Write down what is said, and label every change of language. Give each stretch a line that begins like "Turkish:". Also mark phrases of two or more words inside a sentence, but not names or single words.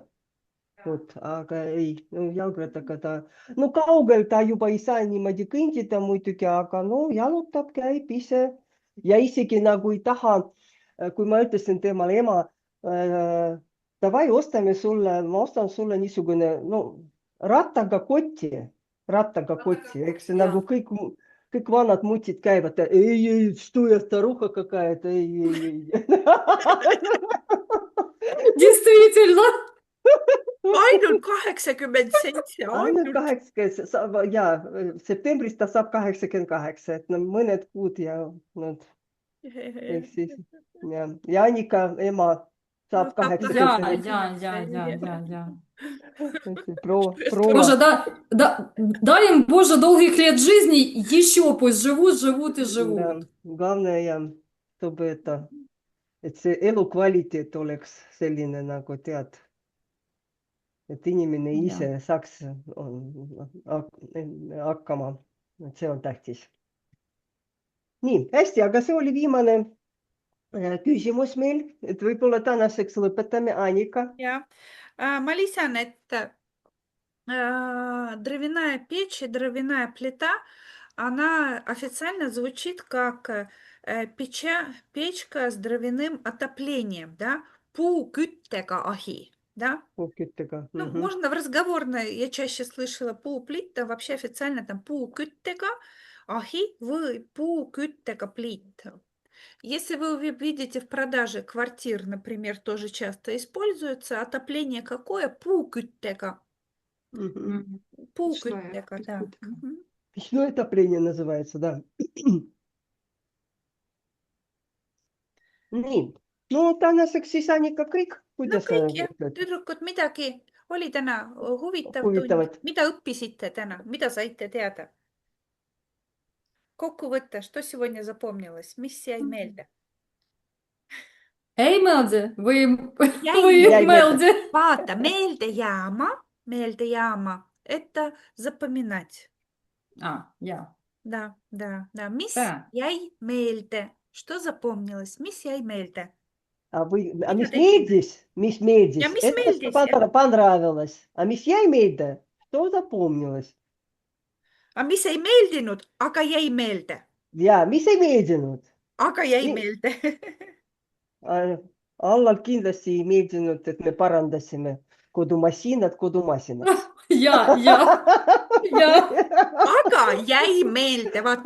Estonian: Aga ei, jalgrattaga ta, kaugel ta juba ei saa niimoodi kõndida muidugi, aga jalutab, käib ise ja isegi nagu ei taha, kui ma ütlesin temale, ema, davai, ma ostan sulle niisugune, rattaga kotti, eks nagu kõik vanad mutid käivad, ei,
Russian: что я старуха какая-то, ei. Действительно.
Estonian: Ainult 87, Ainult 80, ja septembris ta saab 88, et mõned kuud ja ehk siis ja Annika ema saab 80. Ja. Proua.
Russian: Боже, дай им, Боже, долгих лет жизни, еще пусть живут и живут. Главное, чтобы
Estonian: et see elukvaliteet oleks selline nagu tead. Et inimene ise saaks hakkama. See on tähtis. Nii, hästi, aga see oli viimane küsimus meil, et võib-olla tänaseks lõpetame. Annika. Ja, ma lisan, et
Russian: дровяная печь и дровяная плита, она официально звучит как печка с дровяным отоплением, да,
Estonian: puuküttega ahi.
Russian: Да?
Estonian: Puuküttega.
Russian: Можно в разговорной, я чаще слышала puuплит, там вообще официально там
Estonian: puuküttega ahi
Russian: või puuküttega плит. Если вы видите в продаже квартир, например, тоже часто используется отопление какое?
Estonian: Puuküttega. Puuküttega, да.
Russian: Печное отопление называется, да.
Estonian: Nii. Tänaseks siis Annika kõik. Kõik jah, tüdrukud, midagi oli täna huvitav tund. Mida õppisite täna? Mida saite teada? Kokkuvõtte,
Russian: что сегодня запомнилось?
Estonian: Mis jäi meelde? Ei meelde või meelde? Vaata, meeldejääma,
Russian: это запоминать.
Estonian: Ja. Да. Mis jäi meelde?
Russian: Что запомнилось?
Estonian: Mis jäi meelde? А Mida mis tegime? meeldis? Mis meeldis? Ja mis
Russian: Это что
Estonian: meeldis, jah.
Russian: понравилось. А
Estonian: mis jäi meelde?
Russian: Что запомнилось?
Estonian: Aga mis ei meeldinud, aga jäi meelde. Ja, mis ei meeldinud? Aga jäi Nii. meelde. Allal kindlasti ei meeldinud, et me parandasime kodumasinat kodumasinaks.
Russian: Я.
Estonian: Aga jäi meelde, vaata.